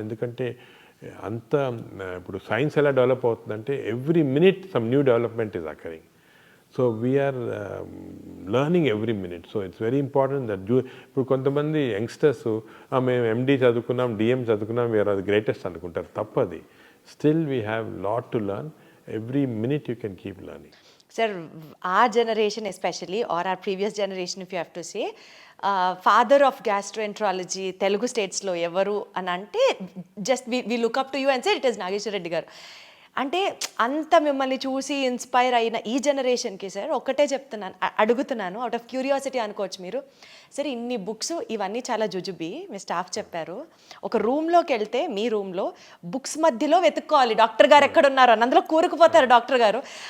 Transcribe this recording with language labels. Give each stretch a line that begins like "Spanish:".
Telugu: ఎందుకంటే అంత ఇప్పుడు సైన్స్ ఎలా డెవలప్ అవుతుందంటే
English: Every minute some new development is occurring. So we are learning every minute. So it's very important that
Telugu: ఇప్పుడు కొంతమంది యంగ్స్టర్స్ మేము ఎండి చదువుకున్నాం, డిఎం చదువుకున్నాం, వీఆర్ అది గ్రేటెస్ట్ అనుకుంటారు. తప్పది.
English: Still we have lot to learn. Every minute you can keep learning. Sir, our generation especially, or our previous generation if you have to say, father of gastroenterology Telugu states
Telugu: lo evaru అని అంటే
English: Just we look up to you and say it is Nageswara Reddy garu.
Telugu: అంటే అంత మిమ్మల్ని చూసి inspire అయిన ఈ జనరేషన్కి సార్ ఒకటే చెప్తున్నాను, అడుగుతున్నాను,
English: out of curiosity
Telugu: అనుకోవచ్చు మీరు. సరే ఇన్ని బుక్స్ ఇవన్నీ చాలా జుజుబి మీ స్టాఫ్ చెప్పారు. ఒక రూమ్లోకి వెళ్తే మీ రూమ్లో బుక్స్ మధ్యలో వెతుక్కోవాలి డాక్టర్ గారు ఎక్కడున్నారు అని, అందులో కూరుకుపోతారు డాక్టర్ గారు.